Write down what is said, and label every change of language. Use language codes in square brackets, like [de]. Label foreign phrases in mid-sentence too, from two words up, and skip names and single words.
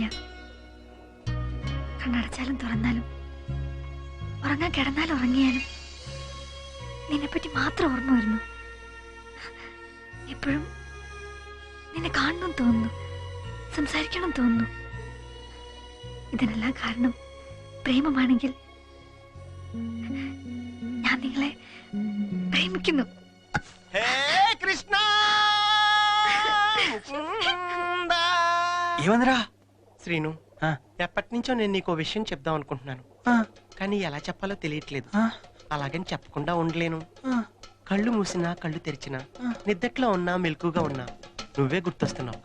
[ml] കണ്ണടച്ചാലും തുറന്നാലും ഉറങ്ങാൻ കിടന്നാലും ഉറങ്ങിയാലും നിന്നെപ്പറ്റി മാത്രം ഓർമ്മ വരുന്നു. എപ്പോഴും നിന്നെ കാണണം തോന്നുന്നു, സംസാരിക്കണം തോന്നുന്നു. ഇതിനെല്ലാം കാരണം പ്രേമമാണെങ്കിൽ ഞാൻ നിങ്ങളെ ప్రేమిക്കുന്നു. [te] హే కృష్ణ ఏమందిరా? శ్రీను, ఎప్పటి నుంచో నేను నీకు విషయం చెప్దాం అనుకుంటున్నాను, కానీ ఎలా చెప్పాలో తెలియట్లేదు. అలాగని చెప్పకుండా ఉండలేను. కళ్ళు మూసినా కళ్ళు తెరిచినా, నిద్దట్లో ఉన్నా మెలకుగా ఉన్నా నువ్వే గుర్తొస్తున్నావు.